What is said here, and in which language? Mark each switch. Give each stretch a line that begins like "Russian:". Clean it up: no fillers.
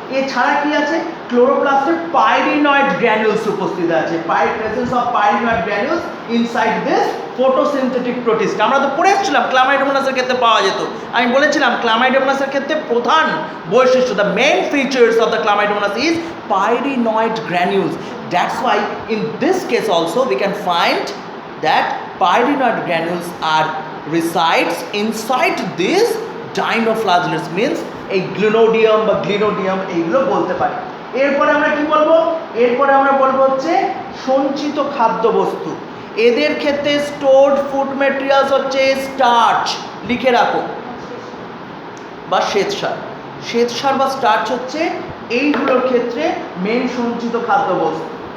Bangla: এছাড়া কি আছে, ক্লোরোপ্লাস্টে পাইরিনয়েড গ্র্যানুলস উপস্থিত আছে, presence of পাইরিনয়েড গ্র্যানুলস inside this photosynthetic protist. আমরা তো পড়ে এসেছিলাম ক্লামাইডোমোনাসের ক্ষেত্রে পাওয়া যেত। আমি বলেছিলাম ক্লামাইডোমোনাসের ক্ষেত্রে প্রধান বৈশিষ্ট্য, the main features of the chlamydomonas is পাইরিনয়েড গ্র্যানুলস।
English: That's why in this case also we can find that pyrenoid granules are resides inside this dinoflagellates, means এই গ্লিনোডিয়াম বা গ্লিনোডিয়াম এইগুলো বলতে পারি।
Bangla: এরপরে আমরা কি বলবো, এরপরে আমরা বলবো হচ্ছে সঞ্চিত খাদ্যবস্তু। এদের ক্ষেত্রে স্টোরড ফুড ম্যাটেরিয়ালস হচ্ছে স্টার্চ, লিখে রাখো, বা শ্বেতসার। শ্বেতসার বা স্টার্চ হচ্ছে এইগুলোর ক্ষেত্রে মেন সঞ্চিত খাদ্যবস্তু।